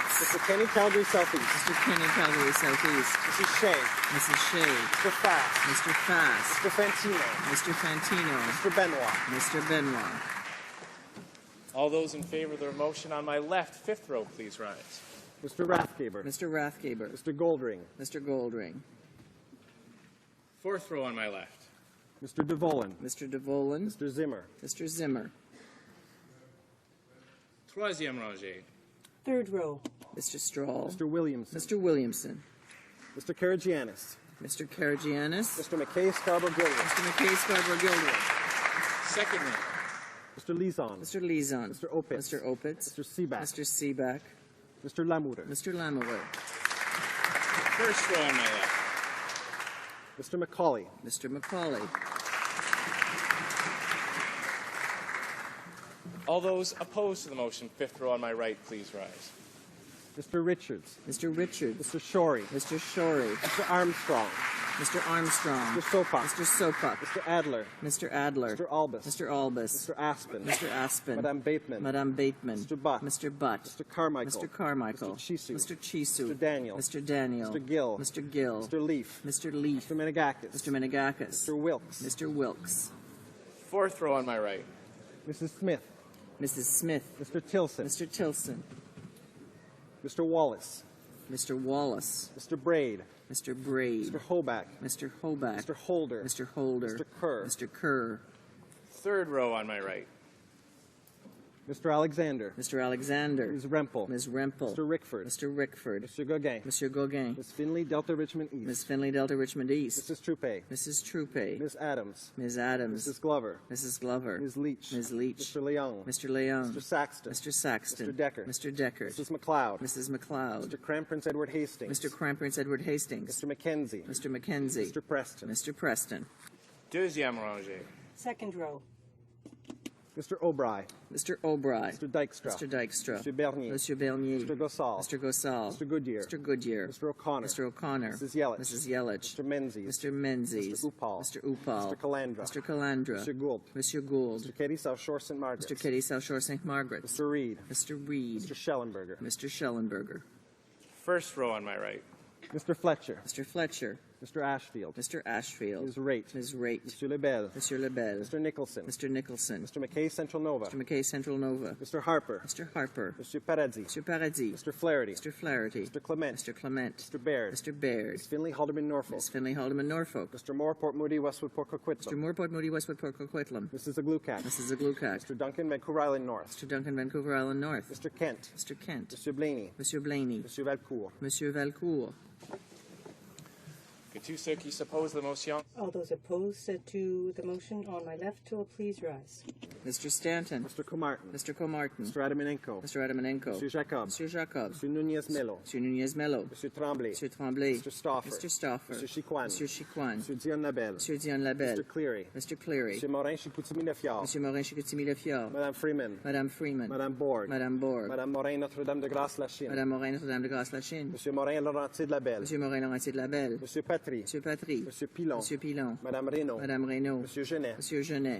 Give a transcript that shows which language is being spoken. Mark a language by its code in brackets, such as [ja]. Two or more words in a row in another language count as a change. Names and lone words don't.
[en] Mr. Kenny, Calgary Southeast. Mr. Kenny, Calgary Southeast. Mrs. Shea. Mrs. Shea. Mr. Fast. Mr. Fast. Mr. Fantino. Mr. Fantino. Mr. Benoit. Mr. Benoit. All those in favor of the motion on my left, fifth row, please rise. Mr. Rathgaber. Mr. Rathgaber. Mr. Goldring. Mr. Goldring. Fourth row on my left. Mr. DeVolen. Mr. DeVolen. Mr. Zimmer. Mr. Zimmer. [fr] Troisième rangée. [en] Third row. Mr. Strahl. Mr. Williamson. Mr. Williamson. Mr. Karagianis. Mr. Karagianis. Mr. McKay, Scarborough Gilroy. Mr. McKay, Scarborough Gilroy. Second row. Mr. Lizon. Mr. Lizon. Mr. Opitz. Mr. Opitz. Mr. Seaback. Mr. Seaback. Mr. Lamoureux. Mr. Lamoureux. First row on my left. Mr. McCauley. Mr. McCauley. All those opposed to the motion, fifth row on my right, please rise. Mr. Richards. Mr. Richards. Mr. Shorey. Mr. Shorey. Mr. Armstrong. Mr. Armstrong. Mr. Sopak. Mr. Sopak. Mr. Adler. Mr. Adler. Mr. Albus. Mr. Albus. Mr. Aspen. Mr. Aspen. Madame Bateman. Madame Bateman. Mr. Butt. Mr. Butt. Mr. Carmichael. Mr. Carmichael. Mr. Chisu. Mr. Chisu. Mr. Daniel. Mr. Daniel. Mr. Gill. Mr. Gill. Mr. Leaf. Mr. Leaf. Mr. Menegakis. Mr. Menegakis. Mr. Wilkes. Mr. Wilkes. Fourth row on my right. Mrs. Smith. Mrs. Smith. Mr. Tilson. Mr. Tilson. Mr. Wallace. Mr. Wallace. Mr. Braid. Mr. Braid. Mr. Hoback. Mr. Hoback. Mr. Holder. Mr. Holder. Mr. Kerr. Mr. Kerr. Third row on my right. Mr. Alexander. Mr. Alexander. Ms. Rempel. Ms. Rempel. Mr. Rickford. Mr. Rickford. Mr. Gauguin. Mr. Gauguin. Ms. Finley, Delta Richmond East. Ms. Finley, Delta Richmond East. Mrs. Troupe. Mrs. Troupe. Ms. Adams. Ms. Adams. Mrs. Glover. Mrs. Glover. Ms. Leach. Ms. Leach. Mr. Leung. Mr. Leung. Mr. Saxton. Mr. Saxton. Mr. Decker. Mr. Deckert. Mrs. McLeod. Mrs. McLeod. Mr. Cram Prince Edward Hastings. Mr. Crampers Edward Hastings. Mr. Mackenzie. Mr. Mackenzie. Mr. Preston. Mr. Preston. [fr] Deuxième rangée. [en] Second row. Mr. O'Bry. Mr. O'Bry. Mr. Dykstra. Mr. Dykstra. Mr. Bernier. Monsieur Bernier. Mr. Gossal. Mr. Gossal. Mr. Goodyear. Mr. Goodyear. Mr. O'Connor. Mr. O'Connor. Mrs. Yelich. Mrs. Yelich. Mr. Menzies. Mr. Menzies. Mr. Upal. Mr. Upal. Mr. Calandra. Mr. Calandra. Mr. Gould. Monsieur Gould. Mr. Katie, South Shore, St. Margaret's. Mr. Kitty, South Shore, St. Margaret's. Mr. Reed. Mr. Reed. Mr. Schellenberger. Mr. Schellenberger. First row on my right. Mr. Fletcher. Mr. Fletcher. Mr. Ashfield. Mr. Ashfield. Ms. Raitt. Ms. Raitt. Mr. Lebel. Monsieur Lebel. Mr. Nicholson. Mr. Nicholson. Mr. McKay Central Nova. Mr. McKay Central Nova. Mr. Harper. Mr. Harper. Mr. Paradis. Mr. Paradis. Mr. Flaherty. Mr. Flaherty. Mr. Clement. Mr. Clement. Mr. Baird. Mr. Baird. Ms. Finley Haldeman Norfolk. Ms. Finley Haldeman Norfolk. Mr. Moore Port Moody Westwood Port Mr. Coquitlam. Moore Port Moody Westwood Port Coquitlam. Mrs. Aglukat. Mrs. Aglukat. Mr. Duncan Vancouver Island North. Mr. Duncan Vancouver Island North. Mr. Kent. Mr. Kent. Mr. Blaney. Monsieur Blaney. Mr. Valcourt. Monsieur Valcourt. [fr] Que tous ceux qui s'opposent à la motion. [en] All those opposed to the motion on my left will please rise. Mr. Stanton. Mr. Comartin. Mr. Comartin. Mr. Adamanenko. Mr. Adamanenko. Mr. Jacob. Monsieur Jacob. Mr. Nunez Melo. Monsieur Nunez Mello. Mr. Tremblay. Monsieur Tremblay. Mr. Stauffer. Mr. Stauffer. Mr. Chiquan. Monsieur Chiquan. Mr. Dion Labelle. Monsieur Dion Labelle. Mr. Cleary. Mr. Cleary. Mr. Morin Chicoutimi Lefiard. Monsieur Morin Chicoutimi Lefiard. Madame Freeman. Madame Freeman. Madame Borg. Madame Borg. Madame Morin Notre-Dame de Grâce La Chine. Madame Morin Notre-Dame de Grâce La Chine. Monsieur Morin Laurentier de la Belle. Monsieur Morin Laurentier de la Belle. Monsieur Patry. Monsieur Patry. Monsieur Pilon. Monsieur Pilon. Madame Reynaud. Madame Reynaud. Monsieur Genet. Monsieur Genet.